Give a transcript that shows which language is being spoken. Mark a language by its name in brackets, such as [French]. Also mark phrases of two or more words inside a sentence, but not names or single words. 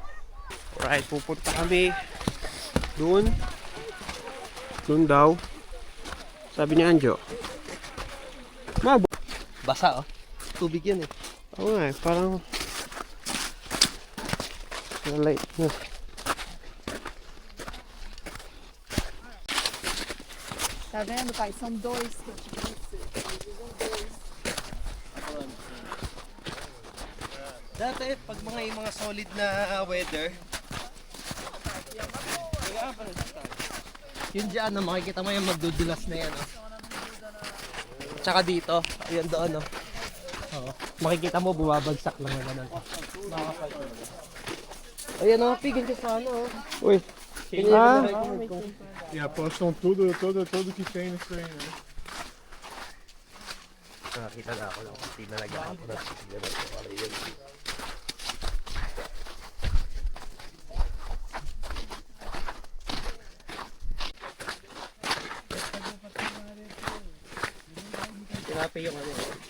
[Filipino] Alright, pupunta kami doon. Doon daw. Sabi ni Anjo. Basa, oh. Tubig yan, eh. Oo nga, parang light na. [Portuguese] Tá vendo, pai? São dois que eu te disse. Dois. [Filipino] Dati, pag mga solid na weather, yun dyan, no, makikita mo yung magdudulas na yan. Oh. Tsaka dito, ayan doon. Oh. Makikita mo bumabagsak lang na gano'n. Ayan o, pigin ka sa ano. Uy. Ah, [Portuguese] E apostam tudo que tem nisso aí, né? [Filipino] Nakakita na ako lang. Hindi na nag-aako na. Tinapi yung ano.